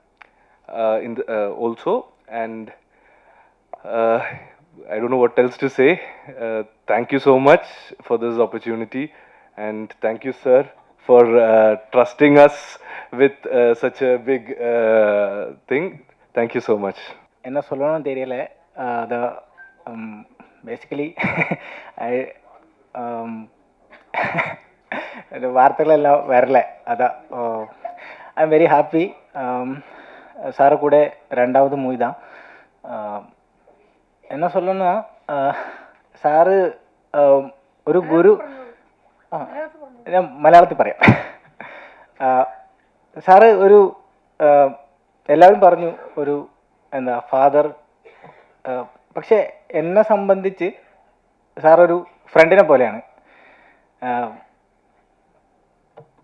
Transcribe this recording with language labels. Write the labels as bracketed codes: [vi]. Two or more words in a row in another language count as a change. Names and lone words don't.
[en] Also, and I don't know what else to say. Thank you so much for this opportunity, and thank you sir for trusting us with such a big thing. Thank you so much. [ta] என்ன சொல்லணும்னு தெரியல. அது பேசிக்கலி வார்த்தைகள் எல்லாம் வரல. அதான் [en] I am very happy. [ta] சாரை கூட 2வது மூவி தான். என்ன சொல்லணும்னா, [ml] സാറ് ഒരു ഗുരു. ഞാൻ മലയാളത്തിൽ പറയാം. സാറ് ഒരു എല്ലാവരും പറഞ്ഞു ഒരു എന്താ ഫാദർ. പക്ഷെ എന്നെ സംബന്ധിച്ച് സാറൊരു ഫ്രണ്ടിനെ പോലെയാണ്.